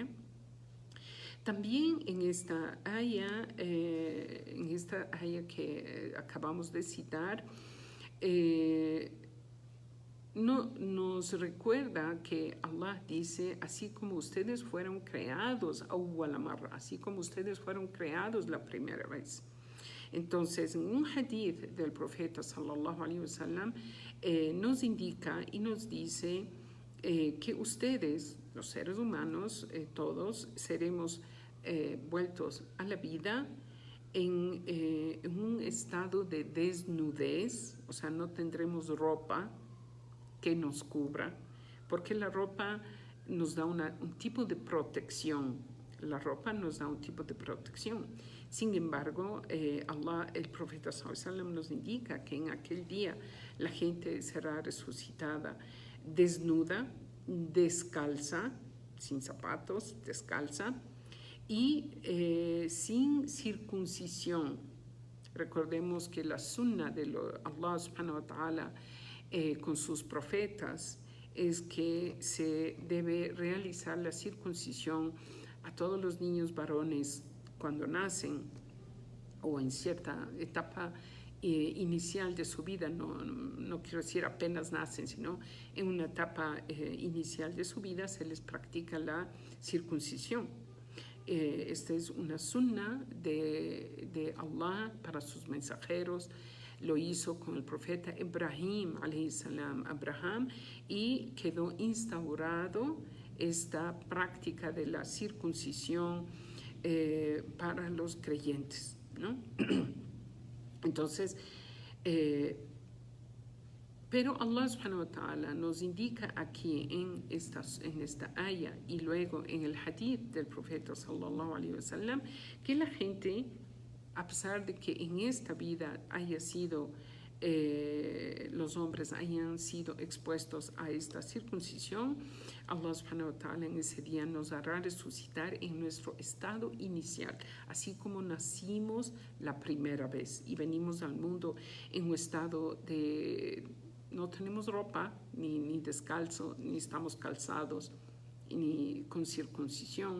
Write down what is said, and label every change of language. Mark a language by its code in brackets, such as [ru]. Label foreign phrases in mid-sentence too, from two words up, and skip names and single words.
[es] También en esta aya que acabamos de citar, nos recuerda que Allah dice: así como ustedes fueron creados, así como ustedes fueron creados la primera vez. Entonces, en un hadith del profeta [ar] صلى الله عليه وسلم [es] nos indica y nos dice que ustedes, los seres humanos, todos seremos vueltos a la vida en un estado de desnudez, o sea, no tendremos ropa que nos cubra, porque la ropa nos da un tipo de protección. La ropa nos da un tipo de protección. Sin embargo, el profeta [ar] صلى الله عليه وسلم [es] nos indica que en aquel día la gente será resucitada desnuda, descalza, sin zapatos, descalza, y sin circuncisión. Recordemos que la sunna de Allah [ar] سبحانه وتعالى [es] con sus profetas es que se debe realizar la circuncisión a todos los niños varones cuando nacen o en cierta etapa inicial de su vida, no quiero decir apenas nacen, sino en una etapa inicial de su vida se les practica la circuncisión. Esta es una sunna de Allah para sus mensajeros. Lo hizo con el profeta Ibrahim, [ar] عليه السلام, [es] Abraham, y quedó instaurado esta práctica de la circuncisión para los creyentes, ¿no? Entonces, pero Allah [ar] سبحانه وتعالى [es] nos indica aquí en esta aya y luego en el hadith del profeta [ar] صلى الله عليه وسلم [es] que la gente, a pesar de que en esta vida los hombres hayan sido expuestos a esta circuncisión, Allah [ar] سبحانه وتعالى [es] en ese día nos hará resucitar en nuestro estado inicial, así como nacimos la primera vez y venimos al mundo en un estado de no tenemos ropa, ni descalzo, ni estamos calzados, ni con circuncisión.